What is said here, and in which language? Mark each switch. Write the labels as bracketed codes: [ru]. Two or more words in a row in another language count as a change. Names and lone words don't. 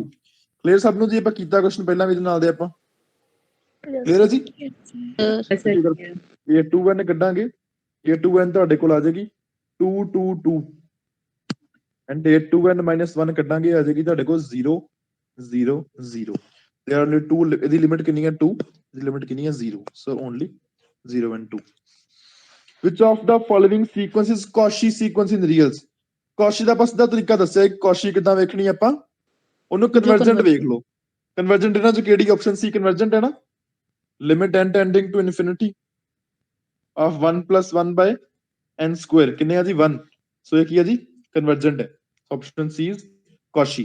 [pa] ਕਲੀਅਰ ਸਭ ਨੂੰ ਜੀ? ਆਪਾਂ ਕੀਤਾ ਕੁਐਸਚਨ ਪਹਿਲਾਂ ਵੀ ਇਹਦੇ ਨਾਲ ਦੇ ਆਪਾਂ, ਕਲੀਅਰ ਹੈ ਜੀ? ਇਹ 2n ਕੱਢਾਂਗੇ, ਇਹ 2n ਤੁਹਾਡੇ ਕੋਲ ਆ ਜਾਏਗੀ 2 2 2 ਐਂਡ ਇਹ 2n - 1 ਕੱਢਾਂਗੇ ਆ ਜਾਏਗੀ ਤੁਹਾਡੇ ਕੋਲ 0 0 0। [en] there are only 2, [pa] ਇਹਦੀ ਲਿਮਿਟ ਕਿੰਨੀ ਹੈ 2, ਇਹਦੀ ਲਿਮਿਟ ਕਿੰਨੀ ਹੈ 0। [en] so only 0 and 2। which of the following sequence is Cauchy sequence in reals? [pa] Cauchy ਦਾ ਬਸ ਦਾ ਤਰੀਕਾ ਦੱਸਿਆ, Cauchy ਕਿਦਾਂ ਵੇਖਣੀ ਆਪਾਂ, ਉਹਨੂੰ ਕਨਵਰਜੈਂਟ ਵੇਖ ਲਓ। ਕਨਵਰਜੈਂਟ ਇਹਨਾਂ ਚ ਕਿਹੜੀ ਆਪਸ਼ਨ ਸੀ ਕਨਵਰਜੈਂਟ ਹੈ ਨਾ, [en] limit n tending to infinity of 1 + 1/n² [pa] ਕਿੰਨੇ ਆ ਜੀ 1। ਸੋ ਇਹ ਕੀ ਹੈ ਜੀ ਕਨਵਰਜੈਂਟ ਹੈ। [en] option C is Cauchy.